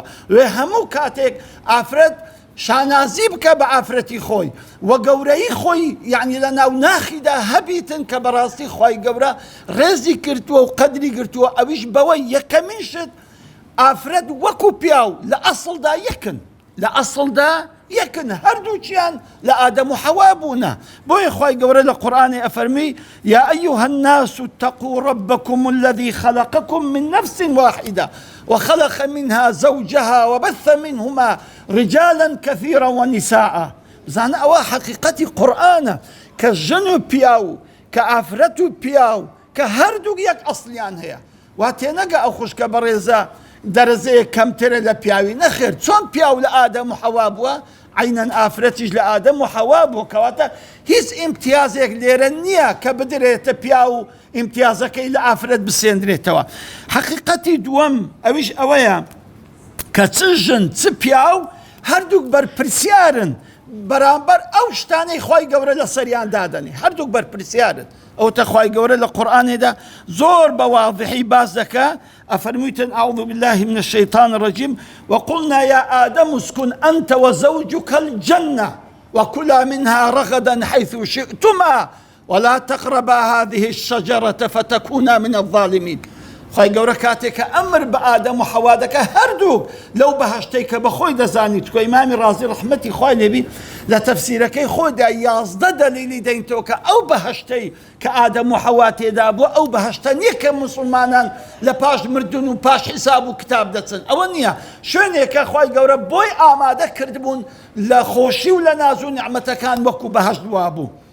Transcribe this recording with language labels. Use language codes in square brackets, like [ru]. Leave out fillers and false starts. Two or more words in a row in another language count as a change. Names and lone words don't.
[ckb] وێ هەموو کاتێک ئافرەت شانازی بکە بە ئافرەتی خۆی و گەورەی خۆی، یعنی لە ناو ناخیدا هەبیتن کە بەڕاستی خی گەورە ڕێزی کردووە و قەدری گرتووە. ئەویش بەوەی یەکەمین شت ئافرەت وەکو پیاو لە ئەسڵدا یەکن، لە ئەسڵدا یەکن، هەردووچیان لە ئادەم و حەوا بوونە. بۆیە خی گەورە لە قورئانی ئەفەرمی [ar] یا ئەیها الناس اتقوا ربكم الذي خلقكم من نفس واحدة وخلق منها زوجها وبث منهما رجالا كثيرا ونساء. [ckb] بزانە ئەوە حەقیقەتی قورئانە کە ژن و پیاو، کە ئافرەت و پیاو، کە هەردوو یەک ئەسڵیان هەیە. وا تێنەگە ئەو خوشکە بەڕێزە دەرەجەیە کەمترە لە پیاوی، نەخێر. چۆن پیاو لە ئادەم و حەوا بووە، عینەن ئافرەتیش لە ئادەم و حەوا بووە، کەواتە هیچ ئیمتیازێک لێرە نییە کە بدرێتە پیا و ئیمتیازەکەی لە ئافرەت بسێنرێتەوە. حەقیقەتی دووەم ئەویش ئەوەیە کە چ ژن چ پیاو هەردووک بەرپرسیارن بەرامبەر ئەو شتانەی خی گەورە لە سەریان دادەنی، هەردووک بەرپرسیارن. ئەو تەخوای گەورە لە قورئانێدا زۆر بە واضحی باس دەکا. [ar] ئەفەرموویتن ئەعوذ بالله من الشیطان الرجیم وقلنا يا آدم اسكن أنت وزوجك الجنة وكلا منها رغدا حيث شئتما ولا تقربا هذه الشجرة فتكونا من الظالمين. [ckb] خی گەورە کاتێککە ئەمر بە ئادەم و حەوا دەکە هەردوو لەو بەهەشتەی کە بەخۆی دەزانیت کۆ ئیمامی ڕازی ڕەحمەتی خوای لێبی لە تەفسیرەکەی خۆدا 11 دەلیلی دەینتەوە کە ئەو بەهەشتەی کە ئادەم و حەوا تێدا بووە ئەو بەهەشتە نییە کە مسلمانان لە پاش مردن و پاش حیساب و کتاب دەچن، ئەوە نییە، شوێنێکە خوای گەورە بۆی ئامادە کردبوون لە خۆشی و لە ناز و نیعمەتەکان وەکو بەهەشت وا بوو.